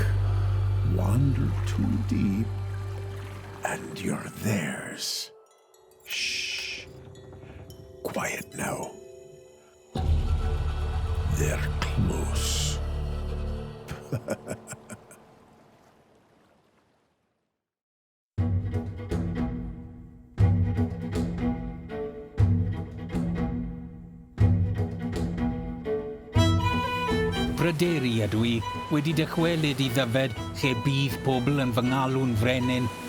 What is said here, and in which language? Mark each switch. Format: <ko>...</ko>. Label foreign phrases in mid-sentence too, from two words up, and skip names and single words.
<en>Wander too deep, and you're theirs. Shh. Quiet now. They're close.</en> <cy>Bryderi ydw I, wedi dychwelyd I ddyfed lle bydd pobl yn fy ngalw'n frenin.</cy>